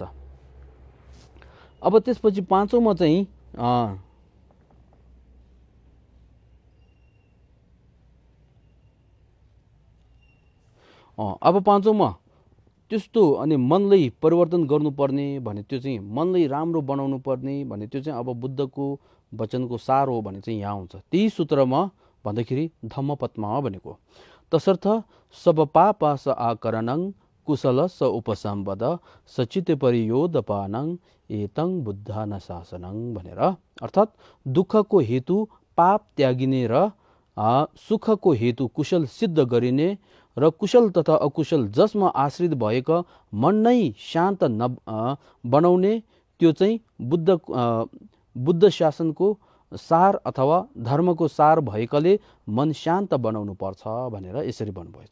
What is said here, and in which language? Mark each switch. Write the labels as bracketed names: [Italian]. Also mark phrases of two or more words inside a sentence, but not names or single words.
[Nepali] अब त्यसपछि पाँचौँमा चाहिँ अब पाँचौँमा त्यस्तो अनि मनलाई परिवर्तन गर्नुपर्ने भने त्यो चाहिँ मनलाई राम्रो बनाउनु पर्ने भने त्यो चाहिँ अब बुद्धको वचनको सार हो भने चाहिँ यहाँ हुन्छ। त्यही सूत्रमा भन्दाखेरि धम्मपदमा भनेको तसर्थ [Pali] सब पाप स आकरणं कुशल स उपसम्पद सचित परियोदपानं एतं बुद्धान शासनं [Nepali] भनेर, अर्थात् दुःखको हेतु पाप त्यागिने र सुखको हेतु कुशल सिद्ध गरिने र कुशल तथा अकुशल जसमा आश्रित भएको मन नै शान्त बनाउने त्यो चाहिँ बुद्ध शासनको सार अथवा धर्मको सार भएकाले मन शान्त बनाउनु पर्छ भनेर यसरी भन्नुभएछ।